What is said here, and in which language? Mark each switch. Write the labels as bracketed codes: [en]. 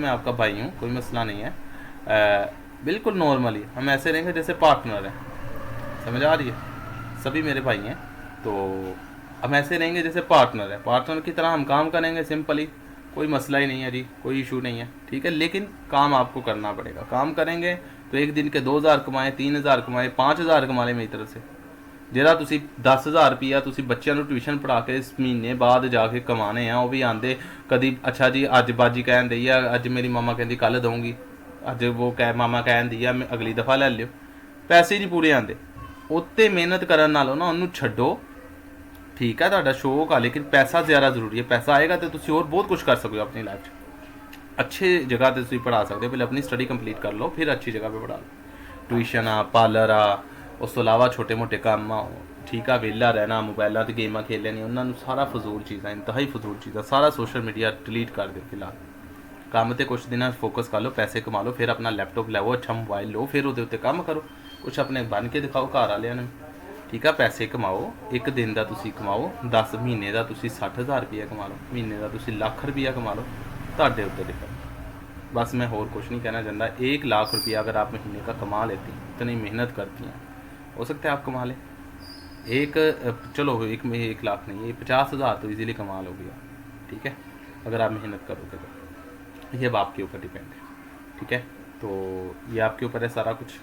[hi] मैं आपका भाई हूँ, कोई मसला नहीं है, बिल्कुल नॉर्मली हम ऐसे रहेंगे जैसे पार्टनर हैं, समझ आ रही है? सभी मेरे भाई हैं, तो हम ऐसे रहेंगे जैसे पार्टनर है, पार्टनर की तरह हम काम करेंगे सिंपली, कोई मसला ही नहीं है जी, कोई इशू नहीं है, ठीक है। लेकिन काम आपको करना पड़ेगा, काम करेंगे तो एक दिन के 2000 कमाए, 3000 कमाए, 5000 कमा ले मेरी तरफ से। [pa] ਜਿਹੜਾ ਤੁਸੀਂ 10000 ਰੁਪਈਆ ਤੁਸੀਂ ਬੱਚਿਆਂ ਨੂੰ ਟਿਊਸ਼ਨ ਪੜ੍ਹਾ ਕੇ ਇਸ ਮਹੀਨੇ ਬਾਅਦ ਜਾ ਕੇ ਕਮਾਣੇ ਆ, ਉਹ ਵੀ ਆਂਦੇ ਕਦੀ ਅੱਛਾ ਜੀ ਅੱਜ ਬਾਜੀ ਕਹਿਣ ਦਈ ਆ, ਅੱਜ ਮੇਰੀ ਮਾਮਾ ਕਹਿੰਦੀ ਕੱਲ ਦਊਂਗੀ, ਅੱਜ ਉਹ ਕਹਿ ਮਾਮਾ ਕਹਿੰਦੀ ਆ ਮੈਂ ਅਗਲੀ ਦਫਾ ਲੈ ਲਿਓ, ਪੈਸੇ ਨਹੀਂ ਪੂਰੇ ਆਂਦੇ। ਉੱਤੇ ਮਿਹਨਤ ਕਰਨ ਨਾਲੋਂ ਨਾ ਉਹਨੂੰ ਛੱਡੋ, ਠੀਕ ਹੈ ਤੁਹਾਡਾ ਸ਼ੌਕ ਆ ਲੇਕਿਨ ਪੈਸਾ ਜ਼ਿਆਦਾ ਜ਼ਰੂਰੀ ਹੈ। ਪੈਸਾ ਆਏਗਾ ਤਾਂ ਤੁਸੀਂ ਹੋਰ ਬਹੁਤ ਕੁਝ ਕਰ ਸਕਦੇ ਹੋ ਆਪਣੀ ਲਾਈਫ 'ਚ, ਅੱਛੇ ਜਗ੍ਹਾ ਤੇ ਤੁਸੀਂ ਪੜ੍ਹਾ ਸਕਦੇ ਹੋ। ਪਹਿਲੇ ਆਪਣੀ ਸਟੱਡੀ ਕੰਪਲੀਟ ਕਰ ਲਓ, ਫਿਰ ਅੱਛੀ ਜਗ੍ਹਾ 'ਤੇ ਪੜ੍ਹਾ ਲਓ। ਟਿਊਸ਼ਨ ਆ, ਪਾਰਲਰ ਆ, ਉਸ ਤੋਂ ਇਲਾਵਾ ਛੋਟੇ ਮੋਟੇ ਕੰਮ ਆ, ਠੀਕ ਆ। ਵਿਹਲਾ ਰਹਿਣਾ, ਮੋਬਾਈਲਾਂ 'ਤੇ ਗੇਮਾਂ ਖੇਡ ਲੈਣੀਆਂ, ਉਹਨਾਂ ਨੂੰ ਸਾਰਾ ਫਜ਼ੂਲ ਚੀਜ਼ਾਂ, ਇੰਤਹਾਈ ਫਜ਼ੂਲ ਚੀਜ਼ਾਂ, ਸਾਰਾ ਸੋਸ਼ਲ ਮੀਡੀਆ ਡਿਲੀਟ ਕਰ ਦਿਓ ਫਿਲਹਾਲ। ਕੰਮ ਤੇ ਕੁਛ ਦਿਨਾਂ ਫੋਕਸ ਕਰ ਲਓ, ਪੈਸੇ ਕਮਾ ਲਓ, ਫਿਰ ਆਪਣਾ ਲੈਪਟਾਪ ਲਵੋ, ਅੱਛਾ ਮੋਬਾਈਲ ਲਓ, ਫਿਰ ਉਹਦੇ ਉੱਤੇ ਕੰਮ ਕਰੋ, ਕੁਛ ਆਪਣੇ ਬਣ ਕੇ ਦਿਖਾਓ ਘਰ ਵਾਲਿਆਂ ਨੂੰ, ਠੀਕ ਆ। ਪੈਸੇ ਕਮਾਓ, ਇੱਕ ਦਿਨ ਦਾ ਤੁਸੀਂ ਕਮਾਓ 10, ਮਹੀਨੇ ਦਾ ਤੁਸੀਂ 60000 ਰੁਪਇਆ ਕਮਾ ਲਓ, ਮਹੀਨੇ ਦਾ ਤੁਸੀਂ ਲੱਖ ਰੁਪਇਆ ਕਮਾ ਲਓ, ਤੁਹਾਡੇ ਉੱਤੇ डिपेंड। [hi] बस मैं और कुछ नहीं कहना चाहता। 1 लाख रुपया अगर आप महीने का कमा लेती हैं, इतनी मेहनत करती हैं, हो सकता है आप कमा लें एक, चलो एक लाख नहीं, ये 50,000 तो इजीली कमा लोगे आप, ठीक है, अगर आप मेहनत करोगे तो। ये अब आपके ऊपर डिपेंड है, ठीक है। तो ये आपके ऊपर है सारा कुछ।